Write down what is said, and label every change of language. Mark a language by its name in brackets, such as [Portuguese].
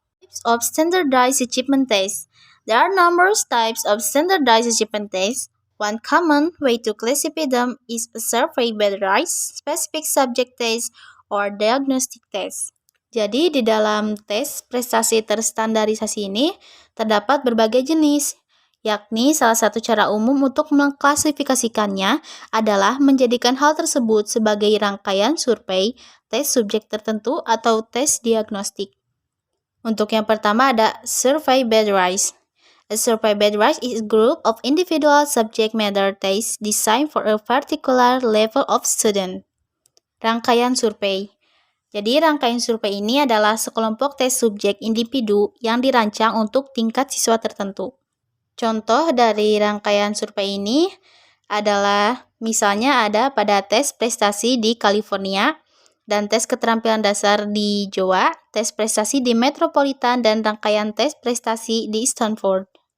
[English] Types of standardized achievement test. There are numerous types of standardized achievement tests. One common way to classify them is a survey-based, specific subject test, or diagnostic test. [Indonesian] Jadi di dalam tes prestasi terstandarisasi ini terdapat berbagai jenis, yakni salah satu cara umum untuk mengklasifikasikannya adalah menjadikan hal tersebut sebagai rangkaian survei, tes subjek tertentu, atau tes diagnostik. Untuk yang pertama ada survey-based. [English] A survey-based is a group of individual subject matter tests designed for a particular level of student. [Indonesian] Rangkaian survei. Jadi rangkaian survei ini adalah sekelompok tes subjek individu yang dirancang untuk tingkat siswa tertentu. Contoh dari rangkaian survei ini adalah misalnya ada pada tes prestasi di California dan tes keterampilan dasar di Jawa, tes prestasi di Metropolitan, dan rangkaian tes prestasi di Stanford.